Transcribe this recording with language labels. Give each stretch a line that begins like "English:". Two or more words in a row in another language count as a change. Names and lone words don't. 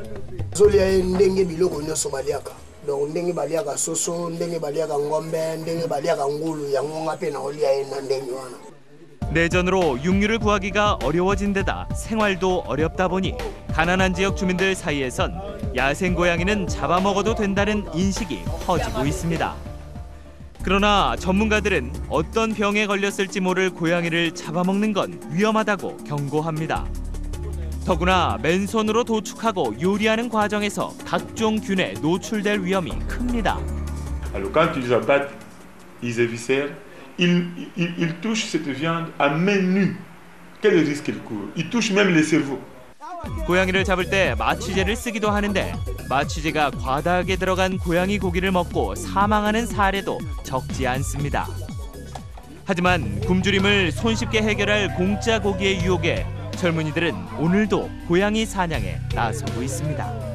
Korean: 내전으로 육류를 구하기가 어려워진 데다 생활도 어렵다 보니 가난한 지역 주민들 사이에선 야생 고양이는 잡아먹어도 된다는 인식이 퍼지고 있습니다. 그러나 전문가들은 어떤 병에 걸렸을지 모를 고양이를 잡아먹는 건 위험하다고 경고합니다. 더구나 맨손으로 도축하고 요리하는 과정에서 각종 균에 노출될 위험이 큽니다.
French: Alors quand ils abattent, ils éviscèrent, ils touchent cette viande à main nue. Quel risque ils courent? Ils touchent même les cerveaux.
Korean: 고양이를 잡을 때 마취제를 쓰기도 하는데 마취제가 과다하게 들어간 고양이 고기를 먹고 사망하는 사례도 적지 않습니다. 하지만 굶주림을 손쉽게 해결할 공짜 고기의 유혹에 젊은이들은 오늘도 고양이 사냥에 나서고 있습니다.